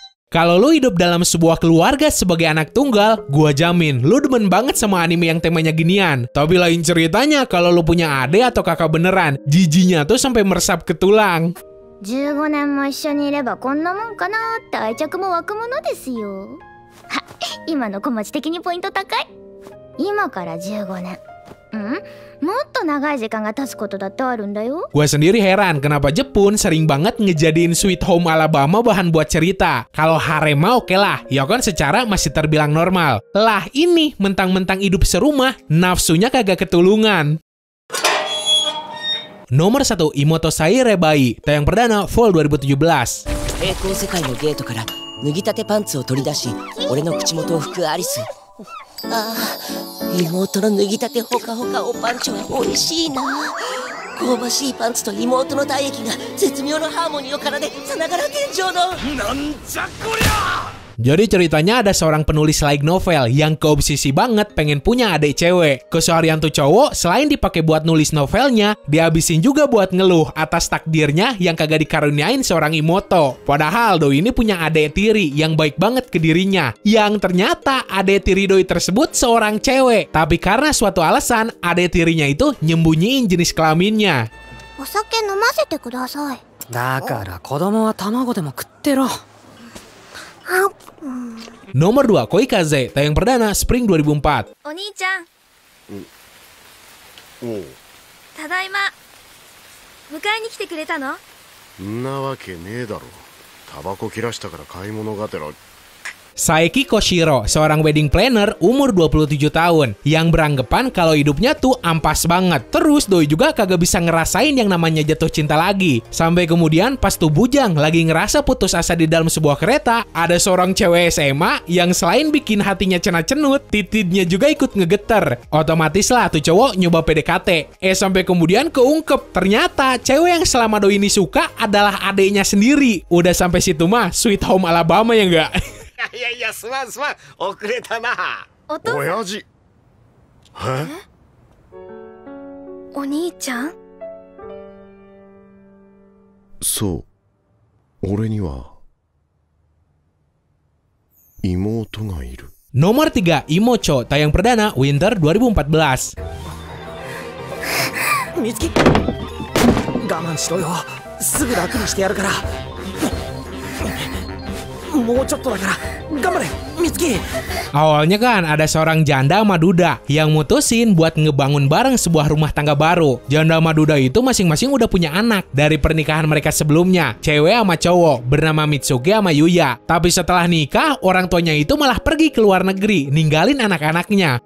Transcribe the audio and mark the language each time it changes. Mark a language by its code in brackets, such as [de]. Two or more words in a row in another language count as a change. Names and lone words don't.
[id] Kalau lu hidup dalam sebuah keluarga sebagai anak tunggal, gua jamin lu demen banget sama anime yang temanya ginian. Tapi lain ceritanya kalau lu punya adik atau kakak beneran, jijinya tuh sampai meresap ke tulang. [ja] 15 年も一緒にいればこんなもんかなって愛着も湧くものですよ。は、今の小町的にポイント高い。今から15年。もっと長い時間が経つことだってあるんだよ。 [id] Gua sendiri heran kenapa Jepun sering banget ngejadiin Sweet Home Alabama bahan buat cerita. Kalau harem mah oke lah, ya kan secara masih terbilang normal. Lah ini mentang-mentang hidup serumah, nafsunya kagak ketulungan. Nomor 1, Imotosai Rebai, tayang perdana Fall 2017. [ja] 平行世界のゲートから脱ぎたてパンツを取り出し、俺の口元を拭くアリス。ああ、妹の脱ぎたてほかほかおパンチは美味しいな。香ばしいパンツと妹の体液が絶妙のハーモニーを奏でさながら天井の。なんじゃこりゃ。 [id] Jadi ceritanya ada seorang penulis [en] light novel [id] yang keobsesi banget pengen punya adik cewek. Keseharian tuh cowok selain dipakai buat nulis novelnya, dihabisin juga buat ngeluh atas takdirnya yang kagak dikaruniain seorang Imoto. Padahal doi ini punya adik tiri yang baik banget ke dirinya. Yang ternyata adik tiri doi tersebut seorang cewek. Tapi karena suatu alasan, adik tirinya itu nyembunyiin jenis kelaminnya. [ja] お酒飲ませてください。だから子供は卵でも食ってろ。 [id] Nomor 2, Koikaze, tayang perdana Spring 2004. [ja] お兄ちゃん。ただいま。迎えに来てくれたの？んなわけねえだろ。タバコ切らしたから買い物がてら。 [id] Saeki Koshiro, seorang [en] wedding planner [id] umur 27 tahun yang beranggapan kalau hidupnya tuh ampas banget. Terus doi juga kagak bisa ngerasain yang namanya jatuh cinta lagi. Sampai kemudian pas tuh bujang lagi ngerasa putus asa di dalam sebuah kereta, ada seorang cewek SMA yang selain bikin hatinya cenat-cenut, titiknya juga ikut ngegeter. Otomatis lah tuh cowok nyoba PDKT. Sampai kemudian keungkep, ternyata cewek yang selama doi ini suka adalah adeknya sendiri. Udah sampai situ mah Sweet Home Alabama ya nggak? [ja] いやいや、すまんすまん、遅れたな。お父さん。親父。お兄ちゃん？そう、俺には妹がいる。 [id] Nomor 3, Imocho, tayang perdana Winter 2014. [ja] 美月、我慢しろよ。すぐ楽にしてやるから。もうちょっとだから。頑張れ、Mitsuki. [id] Awalnya kan ada seorang janda sama duda yang mutusin buat ngebangun bareng sebuah rumah tangga baru. Janda sama duda itu masing-masing udah punya anak dari pernikahan mereka sebelumnya, cewek sama cowok bernama Mitsuki sama Yuya. Tapi setelah nikah, orang tuanya itu malah pergi ke luar negeri, ninggalin anak-anaknya.